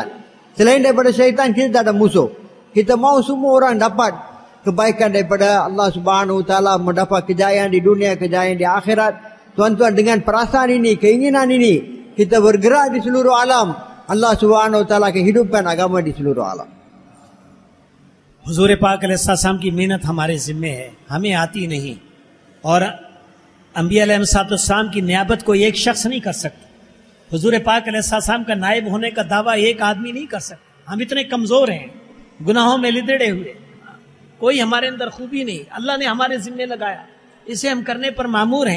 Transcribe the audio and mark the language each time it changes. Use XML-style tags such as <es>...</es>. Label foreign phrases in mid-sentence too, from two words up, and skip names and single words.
<ms>Selain daripada syaitan, kita tak ada musuh. Kita mahu semua orang dapat kebaikan daripada Allah</ms> <ar>سبحانه وتعالى,</ar> <ms>mendapat kejayaan di dunia, kejayaan di akhirat. Tuan-tuan, dengan perasaan ini, keinginan ini, kita bergerak di seluruh alam. Allah</ms> <ar>سبحانه وتعالى</ar> <ms>akan hidupkan agama di seluruh alam.</ms> <ur>حضور پاک علیہ السلام کی محنت ہمارے ذمے ہے، ہمیں آتی نہیں. اور انبیاء علیہ السلام کی نیابت کوئی ایک شخص نہیں کر سکتا. حضور پاک علیہ السلام کا نائب ہونے کا دعویٰ ایک آدمی نہیں کر سکتا. ہم اتنے کمزور ہیں، گناہوں میں لتھڑے ہوئے، کوئی ہمارے اندر خوبی نہیں، اللہ نے ہمارے ذمے لگایا، اسے ہم کرنے پر مامور ہیں.</ur>